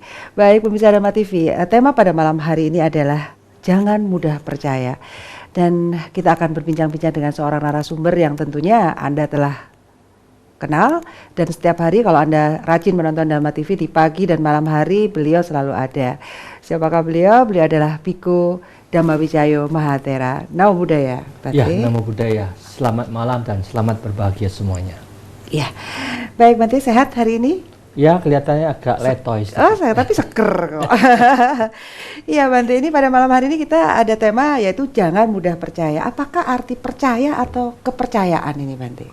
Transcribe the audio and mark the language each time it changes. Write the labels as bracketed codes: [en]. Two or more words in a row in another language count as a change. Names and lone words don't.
[id] Baik pemirsa Dhamma TV, tema pada malam hari ini adalah jangan mudah percaya. Dan kita akan berbincang-bincang dengan seorang narasumber yang tentunya Anda telah kenal. Dan setiap hari kalau Anda rajin menonton Dhamma TV di pagi dan malam hari, beliau selalu ada. Siapakah beliau? Beliau adalah Bhikkhu Dhamma Wicayo Mahathera. [pi] Namo Buddhaya. Ya, Namo Buddhaya. [id] Selamat malam dan selamat berbahagia semuanya. Ya, baik Bante, sehat hari ini? Ya, kelihatannya agak letoy. Saya tapi seger kok. Iya Bante, ini pada malam hari ini kita ada tema yaitu jangan mudah percaya. Apakah arti percaya atau kepercayaan ini Bante?